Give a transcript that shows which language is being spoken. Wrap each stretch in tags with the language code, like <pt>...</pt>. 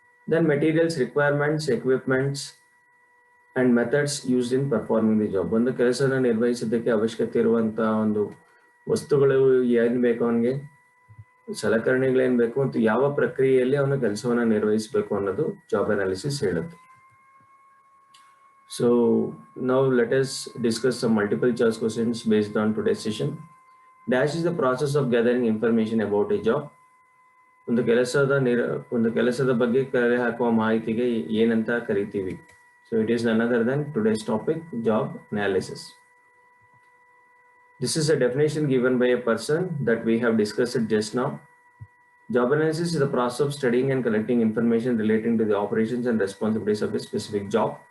<en>Then materials, requirements, equipments and methods used in performing the job.</en> <kn>ಒಂದು ಕೆಲಸನ ನಿರ್ವಹಿಸೋದಕ್ಕೆ ಅವಶ್ಯಕತೆ ಇರುವಂತಹ ಒಂದು ವಸ್ತುಗಳು ಏನ್ ಬೇಕು ಅವನಿಗೆ, ಸಲಕರಣೆಗಳೇನ್ ಬೇಕು ಮತ್ತು ಯಾವ ಪ್ರಕ್ರಿಯೆಯಲ್ಲಿ ಅವನ ಕೆಲಸವನ್ನ ನಿರ್ವಹಿಸಬೇಕು ಅನ್ನೋದು ಜಾಬ್ ಅನಾಲಿಸಿಸ್ ಹೇಳುತ್ತೆ.</kn> <en>So now let us discuss some multiple choice questions based on today's session. Dash is the process of gathering information about a job.</en> <kn>ಒಂದು ಕೆಲಸದ ಬಗ್ಗೆ ಕಲೆ ಹಾಕುವ ಮಾಹಿತಿಗೆ ಏನಂತ ಕರಿತೀವಿ.</kn> <en>So it is none other than today's topic, job analysis. This is a definition given by a person that we have discussed just now. Job analysis is the process of studying and collecting information relating to the operations and responsibilities of a specific job.</en>